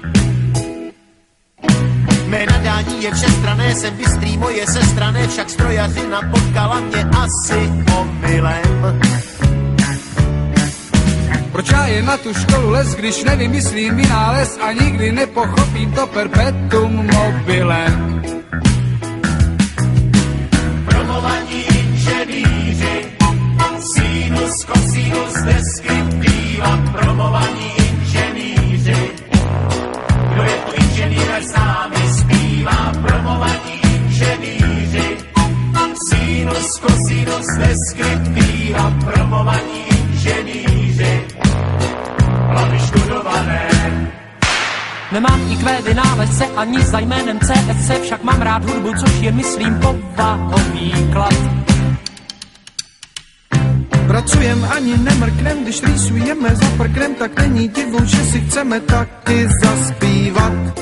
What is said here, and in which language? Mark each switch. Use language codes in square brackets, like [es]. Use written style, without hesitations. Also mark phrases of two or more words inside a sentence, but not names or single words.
[cs] Mé nadání je všestranné, jsem bystrý, moje sestrané, však strojařina potkala mě asi omylem. Proč já jen na tu školu les, když nevymyslím vynález a nikdy nepochopím to [la] perpetuum mobile? [cs] Promovaní inženýři, sinus, kosinus, deskriptiva, promovaní inženýři. Kdo je tu inženýr, s námi zpívá, promovaní inženýři, sinus, kosinus, deskriptiva, promovaní inženýři. Hlavy študované. Nemám IQ vynálezce ani za jménem CSC, však mám rád hudbu, což je, myslím, povahový klad. Pracujem ani nemrknem, když rýsujeme za prknem, tak není divu, že si chceme taky zaspívat.